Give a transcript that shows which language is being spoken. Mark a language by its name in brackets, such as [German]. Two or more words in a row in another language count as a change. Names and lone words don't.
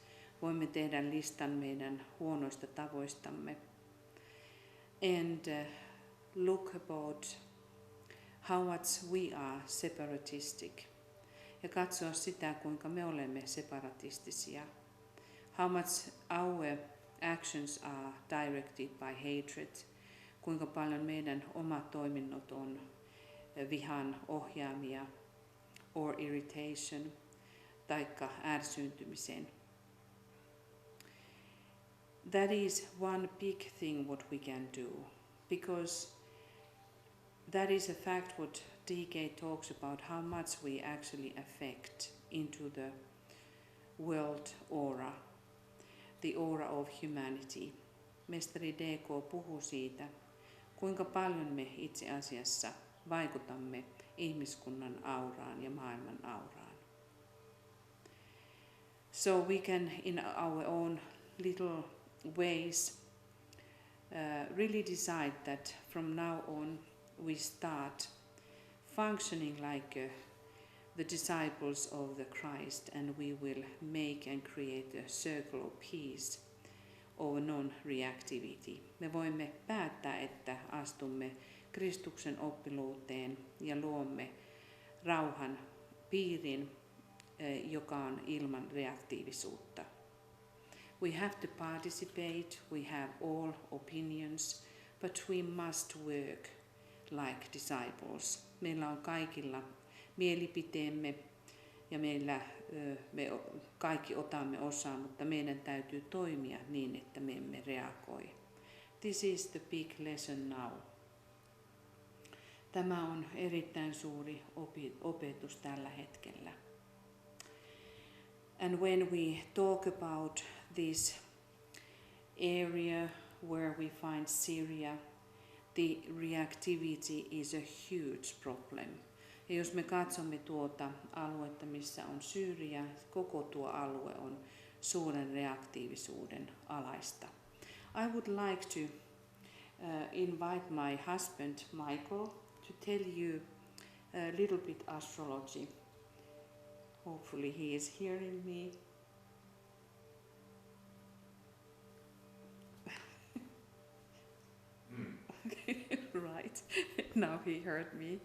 [Finnish] Voimme tehdä listan meidän huonoista tavoistamme. [English] And look about how much we are separatistic. [Finnish] Ja katsoa sitä, kuinka me olemme separatistisia. [English] How much our actions are directed by hatred. [Finnish] Kuinka paljon meidän omat toiminnot on vihan ohjaamia [English] or irritation [Finnish] taikka ärsyntymisen. [English] That is one big thing what we can do, because that is a fact what DK talks about, how much we actually affect into the world aura, the aura of humanity. [Finnish] Mestari DK puhuu siitä, kuinka paljon me itse asiassa vaikutamme ihmiskunnan auraan ja maailman auraan. [English] So we can, in our own little ways, really decide that from now on we start functioning like the disciples of the Christ, and we will make and create a circle of peace of non-reactivity. [Finnish] Me voimme päättää, että astumme Kristuksen oppiluuteen ja luomme rauhan piirin, joka on ilman reaktiivisuutta. [English] We have to participate, we have all opinions, but we must work like disciples. [Finnish] Meillä on kaikilla mielipiteemme ja me kaikki otamme osaa, mutta meidän täytyy toimia niin, että me emme reagoi. [English] This is the big lesson now. [Finnish] Tämä on erittäin suuri opetus tällä hetkellä. [English] And when we talk about this area where we find Syria, the reactivity is a huge problem. [Finnish] Ja jos me katsomme tuota aluetta, missä on Syria, koko tuo alue on suuren reaktiivisuuden alaista. [English] I would like to invite my husband Michael to tell you a little bit astrology. Hopefully he is hearing me. Right, now he heard me.